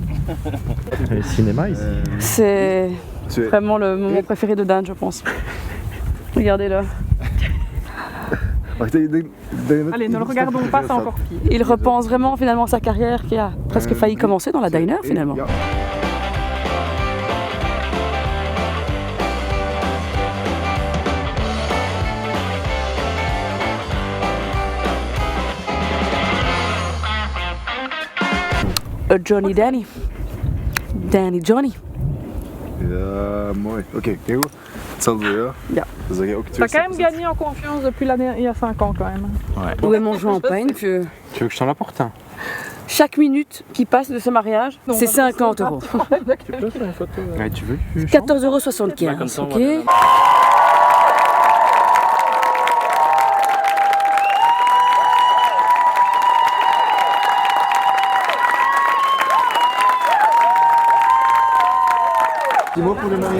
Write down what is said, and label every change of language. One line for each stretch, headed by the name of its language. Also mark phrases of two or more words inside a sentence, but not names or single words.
French: Le cinéma ici. C'est vraiment le moment préféré de Dan, je pense. Regardez-le. Allez, ne le regardons pas, c'est encore pire. Il repense vraiment finalement à sa carrière qui a presque failli commencer dans la diner finalement. Johnny Danny. Danny Johnny.
Dutch: Ja, mooi. Oké, heel goed. Hetzelfde, ja. Ja. Dan zeg je ook
French: T'as quand même gagné en confiance depuis l'année, il y a 5 ans quand même. Ouais. Où est mon champagne, vieux? Tu veux que je t'en apporte un? Chaque minute qui passe de ce mariage, c'est 50 €. Ouais, tu veux? 14,75 €, ok? Pour les mariés?